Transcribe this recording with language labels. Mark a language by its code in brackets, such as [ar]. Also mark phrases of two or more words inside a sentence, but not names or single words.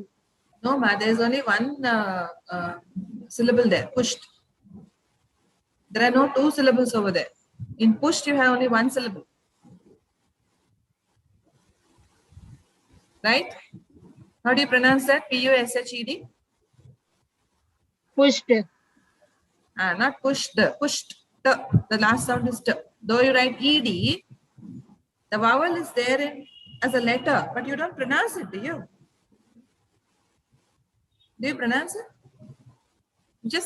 [en] No, ma, there is only one syllable there. Pushed. There are no 2 syllables over there. In pushed, you have only 1 syllable. Right? How do you pronounce that? P-U-S-H-E-D? Pushed. Not pushed. Pushed. The last sound is t. Though you write ed, the vowel is there as a letter, but you don't pronounce it, do you? Do you pronounce it? You just say